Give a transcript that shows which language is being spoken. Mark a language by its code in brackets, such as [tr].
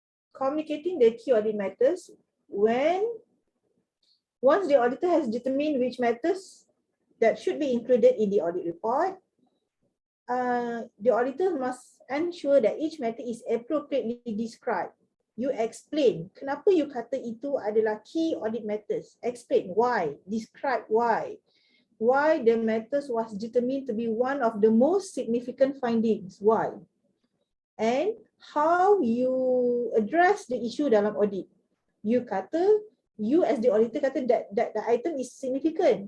[en] Communicating the key audit matters, once the auditor has determined which matters that should be included in the audit report, the auditor must ensure that each matter is appropriately described. [ms] You explain kenapa you kata itu adalah key audit matters. [en] Explain why, describe why the matters was determined to be one of the most significant findings, why, and how you address the issue dalam audit. You kata, you as the auditor kata that the item is significant.